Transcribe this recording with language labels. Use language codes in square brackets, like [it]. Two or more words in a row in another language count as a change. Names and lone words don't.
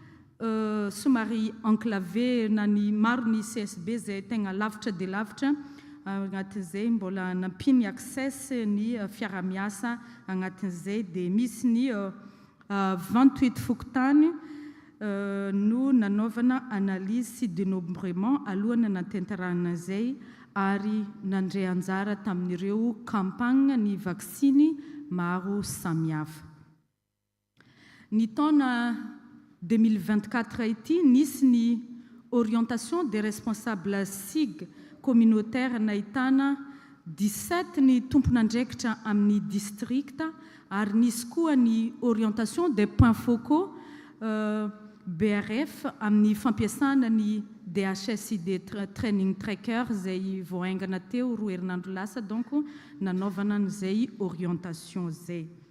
[mg] somary enclavé na ny maro ny CSB zay tegna lavitra de lavitra agnatin'izay mbola nampiny access ny fiaramiasa agnatin'izay de misy ny 28 fokontany no nanaovana analyse sy dénombrement alohana natentarana zay ary nandray anjara tamin'ireo campagne ny vaksiny maro samihafa. Ny taona 2024 ity nisy ny [fr] orientation des responsables SIG communautaire [mg] nahitana 17 ny tompon'andraikitra amin'ny districta ary nisy koa ny [fr] orientation des points focaux BRF [mg] amin'ny fampiasana ny DHSID [en] training tracker [mg] zay voaingana teo 2 herinandro lasa donc nanaovana an'izay orientation zay.